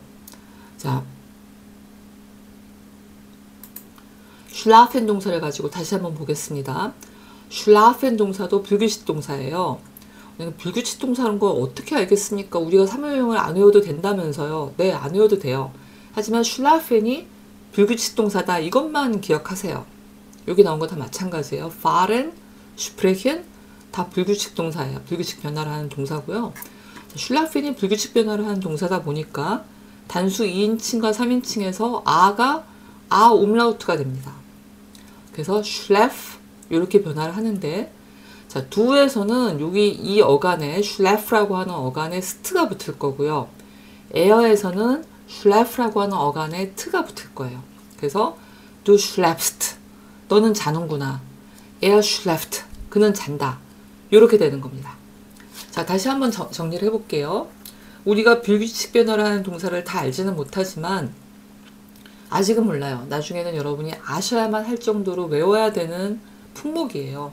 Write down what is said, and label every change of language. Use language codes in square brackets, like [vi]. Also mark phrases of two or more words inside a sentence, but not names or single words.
[ko] 자, 슐라펜 동사를 가지고 다시 한번 보겠습니다. 슐라펜 동사도 불규칙 동사예요. 불규칙 동사라는 거 어떻게 알겠습니까? 우리가 사무용을 안 외워도 된다면서요. 네, 안 외워도 돼요. 하지만 슐라펜이 불규칙 동사다. 이것만 기억하세요. 여기 나온 거 다 마찬가지예요. [de] fahren, sprechen [ko] 다 불규칙 동사예요. 불규칙 변화를 하는 동사고요. 슐라펜이 불규칙 변화를 하는 동사다 보니까 단수 2인칭과 3인칭에서 아가 아 umlaut가 됩니다. 그래서 슐레프 이렇게 변화를 하는데 자, do에서는 여기 이 어간에 슐레프라고 하는 어간에 st가 붙을 거고요. 에어에서는 슐레프라고 하는 어간에 t가 붙을 거예요. 그래서 [de] du schläfst [ko] 너는 자는구나. [de] er schläft [ko] 그는 잔다. 이렇게 되는 겁니다. 자, 다시 한번 정리를 해볼게요. 우리가 불규칙 변화를 하는 동사를 다 알지는 못하지만 아직은 몰라요. 나중에는 여러분이 아셔야만 할 정도로 외워야 되는 품목이에요.